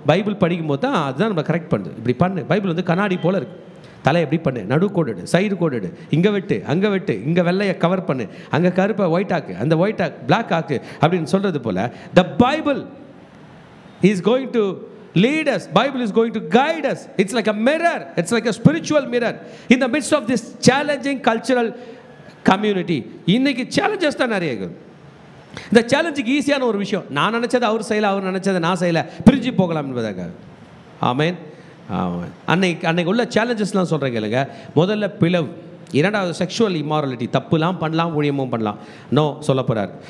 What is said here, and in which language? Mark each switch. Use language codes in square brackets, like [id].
[ta] Bible படிக்கும்போது தான் அதுதான் நம்ம கரெக்ட் பண்ணுது. இப்படி பண்ணு, பைபிள் வந்து கண்ணாடி போல் இருக்குது. தலை எப்படி பண்ணு, நடு கோடு, சைடு கோடு, இங்கே வெட்டு, அங்கே வெட்டு, இங்கே வெள்ளையை கவர் பண்ணு, அங்கே கருப்பை ஒயிட் ஆக்கு, அந்த ஒயிட் ஆக் பிளாக் ஆக்கு அப்படின்னு சொல்கிறது போல் the Bible is going to [en] lead us. Bible is going to guide us. It's like a mirror. It's like a spiritual mirror in the midst of this challenging cultural community. [ta] இன்னைக்கு challenges தான் நிறைய இருக்குது. இந்த சேலஞ்சுக்கு ஈஸியான ஒரு விஷயம், நான் நினச்சதை அவர் செய்யலை, அவர் நினச்சதை நான் செய்யலை, பிரிஞ்சு போகலாம் என்பதாக. ஆமேன். அன்னைக்கு உள்ள சேலஞ்சஸ்லாம் சொல்கிறேங்க இல்லைங்க. முதல்ல பிளவு, இரண்டாவது செக்ஷுவல் இம்மாரலிட்டி, தப்புலாம் பண்ணலாம், ஊழியமும் பண்ணலாம், நோ சொல்ல போகிறார்.